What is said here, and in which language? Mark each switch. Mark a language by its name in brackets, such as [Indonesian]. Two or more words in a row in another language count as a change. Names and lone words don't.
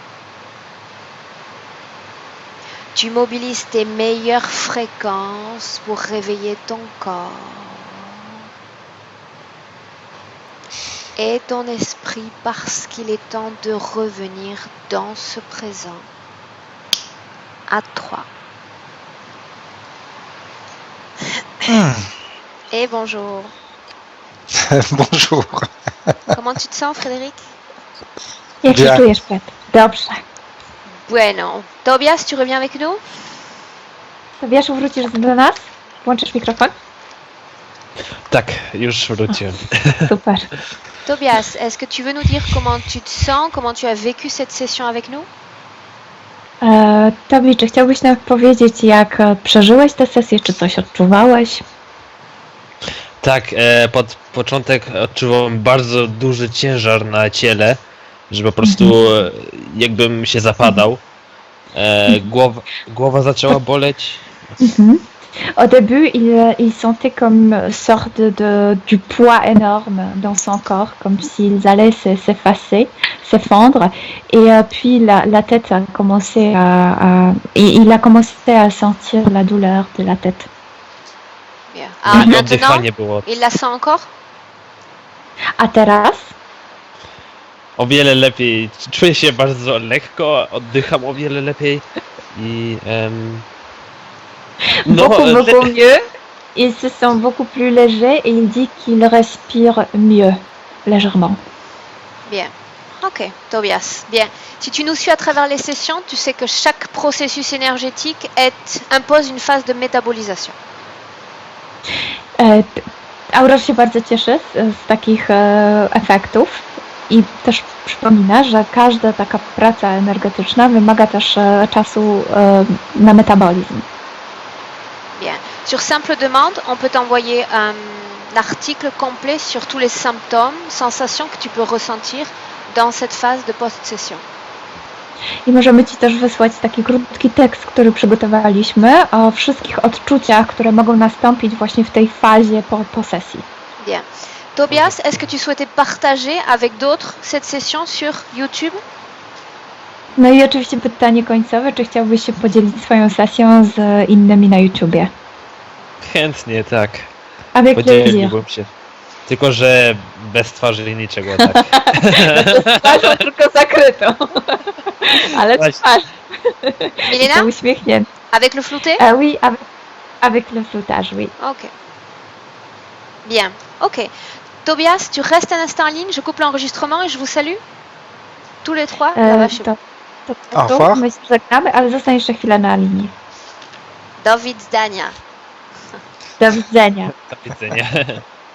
[French] Tu mobilises tes meilleures fréquences pour réveiller ton corps et ton esprit parce qu'il est temps de revenir dans ce présent. À 3. Et bonjour. Bonjour. Comment tu te sens, Frédéric? [Polish] Jak się [French] Bien. [Polish] czujesz, Fred? Dobrze. [French] Bueno. Tobias, tu reviens avec nous? [Polish] Tobiaszu, wrócisz do nas? Włączysz mikrofon? Tak, już wróciłem. Super. [French] Tobias, est-ce que tu veux nous dire comment tu te sens, comment tu as vécu cette session avec nous? [Polish] Tobi, czy chciałbyś nam powiedzieć, jak przeżyłeś tę sesję, czy coś odczuwałeś? Tak, pod początek odczuwałem bardzo duży ciężar na ciele, że po prostu jakbym się zapadał. Głowa zaczęła boleć. [French] Au début, il sentait comme une sorte du poids énorme dans son corps, comme s'ils allaient s'effacer, s'effondre. Et puis la tête a commencé il a commencé à sentir la douleur de la tête. Bien. Ah, maintenant, [Polish] Oddychanie było [French] il la sent encore? [Polish] A teraz? o wiele lepiej. Czuję się bardzo lekko, oddycham o wiele lepiej i [French] Beaucoup mieux. Il se sent beaucoup plus léger et il dit qu'il respire mieux, légèrement. Bien. Ok, Tobias. Bien. Si tu nous suis à travers les sessions, tu sais que chaque processus énergétique impose une phase de métabolisation. [Polish] Aurore się bardzo cieszy z takich efektów i też przypomina, że każda taka praca energetyczna wymaga też czasu na metabolizm. [French] Bien. Sur simple demande, on peut t'envoyer un article complet sur tous les symptômes, sensations que tu peux ressentir dans cette phase de post-session. [Polish] I możemy Ci też wysłać taki krótki tekst, który przygotowaliśmy o wszystkich odczuciach, które mogą nastąpić właśnie w tej fazie po sesji. [French] Bien. Tobias, est-ce que tu souhaitais partager avec d'autres cette session sur YouTube? [Polish] No i oczywiście pytanie końcowe, czy chciałbyś się podzielić swoją sesją z innymi na YouTubie? chętnie, tak. [French] Avec plaisir. [Polish] Podzieliłbym się. Tylko, że bez twarzy i niczego, tak. Z twarzą tylko zakrytą. Ale Właśnie. twarz. Milena? To uśmiechnięty. [French] Avec le flouté? Oui, avec le floutage, oui. Ok. Bien. Ok. Tobias, tu restes un instant en ligne, je coupe l'enregistrement et je vous salue. Tous les trois. Au revoir. [Polish] My się żegnamy, ale zostań jeszcze chwilę na linii. Do widzenia. Do widzenia. Do widzenia.